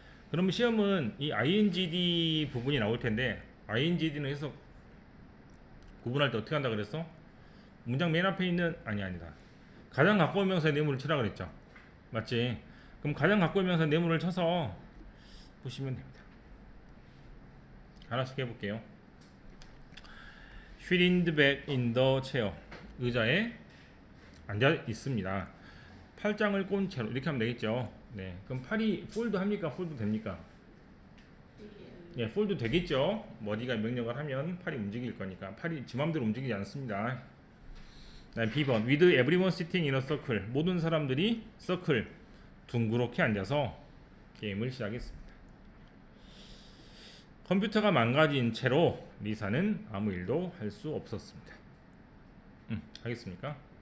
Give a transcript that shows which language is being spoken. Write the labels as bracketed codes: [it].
[ko] 그러면 시험은 이 ingd 부분이 나올 텐데 ingd는 해석 구분할 때 어떻게 한다 그랬어? 문장 맨 앞에 있는 아니다. 가장 가까운 명사의 네모를 치라 그랬죠. 맞지? 그럼 가장 가까운 명사의 네모를 쳐서 보시면 됩니다. 하나씩 해볼게요. [en] She leaned back in the chair. [ko] 의자에 앉아 있습니다. 팔짱을 꼰 채로 이렇게 하면 되겠죠. 네, 그럼 팔이 폴드 합니까? 폴드 됩니까? 예, 폴드 되겠죠. 머리가 명령을 하면 팔이 움직일 거니까 팔이 지 맘대로 움직이지 않습니다. [en] B번 with everyone sitting in a circle. [ko] 모든 사람들이 서클 둥그렇게 앉아서 게임을 시작했습니다. 컴퓨터가 망가진 채로 리사는 아무 일도 할 수 없었습니다. 하겠습니까?